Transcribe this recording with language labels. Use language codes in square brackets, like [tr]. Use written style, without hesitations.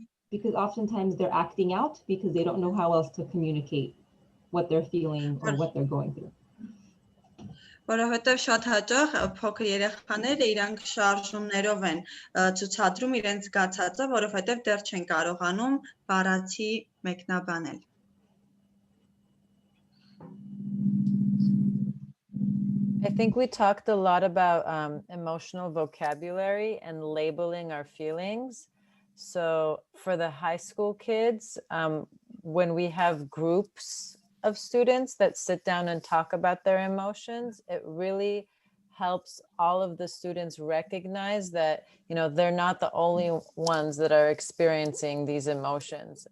[en] Because oftentimes they're acting out because they don't know how else to communicate what they're feeling or what they're going through. [hy] Որովհետև շատ հաճախ փոքր երեխաները իրանք շարժումներով են ցուցադրում իրենց զգացածը, որովհետև դեռ չեն կարողանում բառացի մեկնաբանել. [en] I think we talked a lot about emotional vocabulary and labeling our feelings. So for the high school kids, when we have groups of students that sit down and talk about their emotions, it really helps all of the students recognize that, you know, they're not the only ones that are experiencing these emotions.